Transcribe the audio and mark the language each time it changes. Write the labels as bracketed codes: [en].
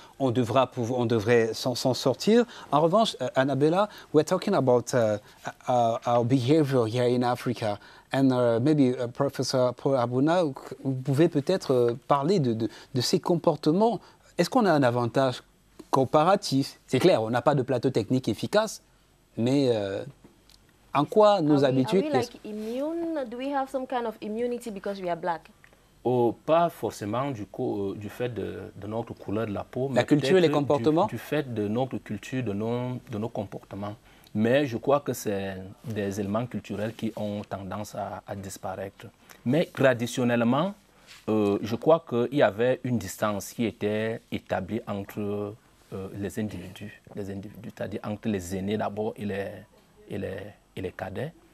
[fr] On devrait s'en sortir. En revanche, [en] Annabella, we're talking about our behavior here in Africa. And maybe Professor [fr] Paul Abouna, vous pouvez peut-être parler de ces comportements. Est-ce qu'on a un avantage comparatif? C'est clair, on n'a pas de plateau technique efficace, mais en quoi nos habitudes... [en] Are we like immune? Do we have some kind of immunity because we are black? [fr] Pas forcément du fait de notre couleur de la peau. La culture et les comportements? Du fait de notre culture, de nos comportements. Mais je crois que c'est des éléments culturels qui ont tendance à disparaître. Mais traditionnellement, je crois qu'il y avait une distance qui était établie entre les individus, c'est-à-dire entre les aînés d'abord et les cadets.